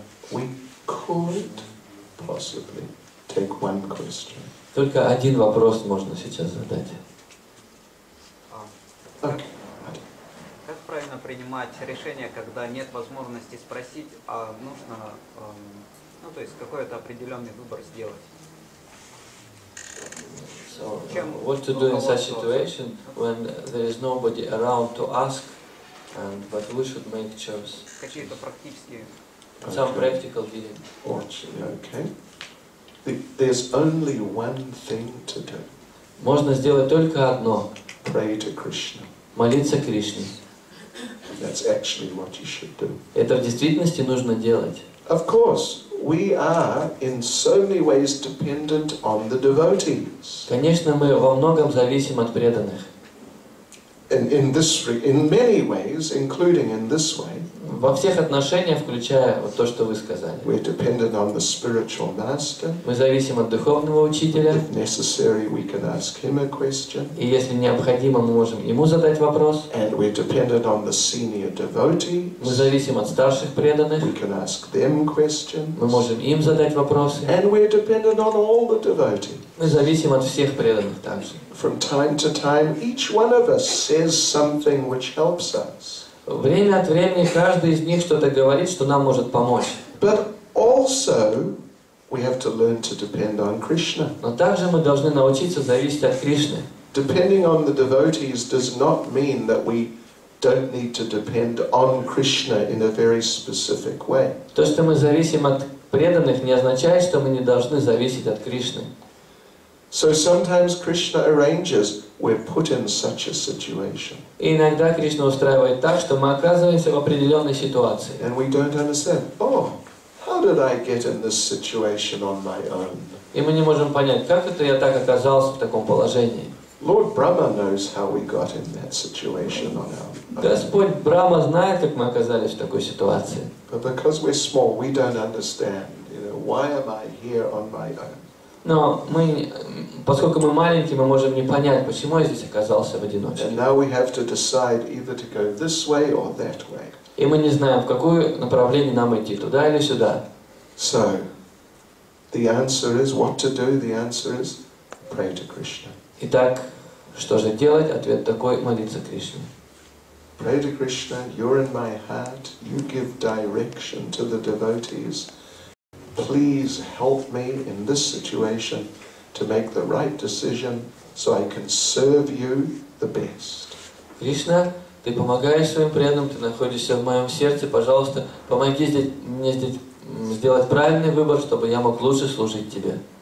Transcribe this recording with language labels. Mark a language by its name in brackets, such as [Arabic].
[English] We could possibly take one question. [Russian] Только один вопрос можно сейчас задать. [English] Okay. [Russian] Как правильно принимать решение, когда нет возможности спросить, а нужно, ну, то есть какой-то определенный выбор сделать? [English] So, what to do in such situation when there is nobody around to ask, and but we should make choice. [Russian] Какие-то практические. [English] Some practical dealing. Okay. There's only one thing to do. [Russian] Можно сделать только одно. [English] Pray to Krishna. [Russian] Молиться Кришне. [English] That's actually what you should do. [Russian] Это в действительности нужно делать. [English] Of course, we are in so many ways dependent on the devotees. [Russian] Конечно, мы во многом зависим от преданных. [English] In many ways, including in this way. [Russian] Во всех отношениях, включая вот то, что вы сказали. [English] We're dependent on the spiritual master. [Russian] Мы зависим от духовного учителя. [English] If necessary, we can ask him a question. [Russian] И если необходимо, мы можем ему задать вопрос. [English] And we're dependent on the senior devotees. [Russian] Мы зависим от старших преданных. [English] We can ask them questions. [Russian] Мы можем им задать вопросы. [English] And we're dependent on all the devotees. [Russian] Мы зависим от всех преданных также. [English] From time to time, each one of us says something which helps us. [Russian] Время от времени каждый из них что-то говорит, что нам может помочь. [English] But also, we have to learn to depend on Krishna. [Russian] Но также мы должны научиться зависеть от Кришны. [English] Depending on the devotees does not mean that we don't need to depend on Krishna in a very specific way. [Russian] То, что мы зависим от преданных, не означает, что мы не должны зависеть от Кришны. [English] So sometimes Krishna arranges we're put in such a situation. [Russian] И иногда Кришна устраивает так, что мы оказываемся в определенной ситуации. [English] And we don't understand. Oh, how did I get in this situation on my own? [Russian] И мы не можем понять, как это я так оказался в таком положении. [English] Lord Brahma knows how we got in that situation on our own. [Russian] Господь Брахма знает, как мы оказались в такой ситуации. [English] But because we're small, we don't understand. Why am I here on my own? [Russian] Но мы, поскольку мы маленькие, мы можем не понять, почему я здесь оказался в одиночестве. [English] And now we have to decide either to go this way or that way. [Russian] И мы не знаем, в какое направление нам идти, туда или сюда. [English] So, the answer is what to do. The answer is pray to Krishna. [Russian] Итак, что же делать? Ответ такой: молиться Кришне. [English] Pray to Krishna. You're in my heart. You give direction to the devotees. Please help me in this situation to make the right decision so I can serve you the best. [Russian] Кришна, ты помогаешь своим преданным, ты находишься в моем сердце, пожалуйста, помоги мне здесь сделать правильный выбор, чтобы я мог лучше служить тебе.